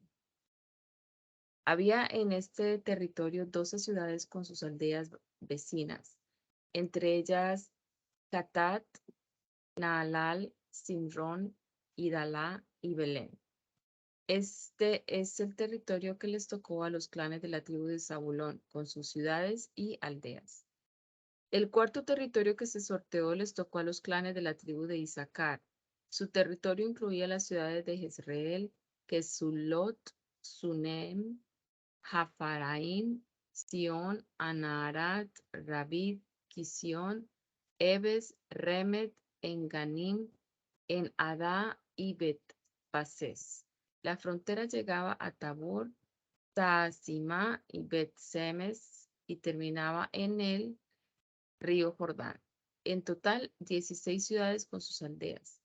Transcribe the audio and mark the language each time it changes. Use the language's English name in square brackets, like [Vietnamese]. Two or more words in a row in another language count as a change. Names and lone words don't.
[Spanish] Había en este territorio 12 ciudades con sus aldeas vecinas, entre ellas Catat, Naalal, Simrón, Idalá y Belén. Este es el territorio que les tocó a los clanes de la tribu de Zabulón, con sus ciudades y aldeas. El cuarto territorio que se sorteó les tocó a los clanes de la tribu de Isaacar. Su territorio incluía las ciudades de Jezreel, Kesulot, Sunem, Jafaraim, Sion, Anaharat, Rabid, Kisión, Ebes, Remet, Enganim, en Adá y Bet-Pases. La frontera llegaba a Tabor, Tahasimá y Bet-Semes y terminaba en el río Jordán. En total, 16 ciudades con sus aldeas.